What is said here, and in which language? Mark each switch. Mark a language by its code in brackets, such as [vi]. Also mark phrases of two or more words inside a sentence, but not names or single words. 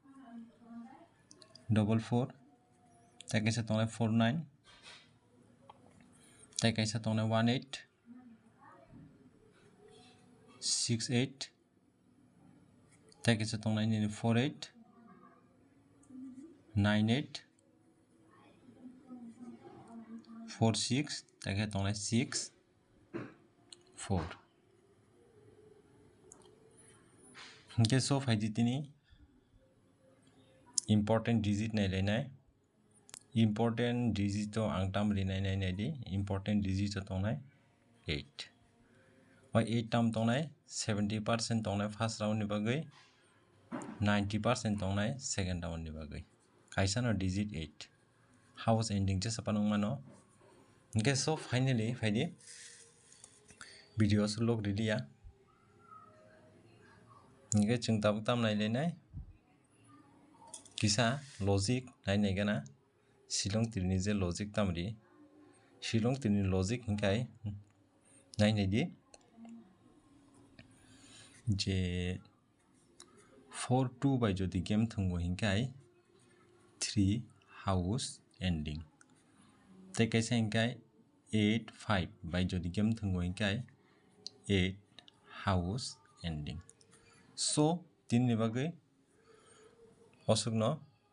[trp] 44 teka sa tongnai 49 teka sa tongnai 18 68 teka sa tongnai 48 98 46 teka tongnai 6 4 hingga so faidi tini [en] important digit [trp] nailena [en] important digit [trp] to ang tam ri nainai di [en] important digit [trp] tongnai 8 oi 8 tam tongnai 70% tongnai [en] first round [trp] ni bagai 90% tongnai [en] second round [trp] ni bagai kaisa no digit 8 [en] house ending [trp] je sapanung mano hingga so finally faidi video sulok ridia hingga chung tabuk tam nailena kisa logic nainai gana silong tirni je logic tamri silong tirni logic hingkai nainai di je 4-2 by jodi game thungo hingkai 3 [en] house ending [trp] teka sa hingkai 8-5 by jodi game thungo hingkai 8 [en] house ending [trp] so tin ni bagai osuk no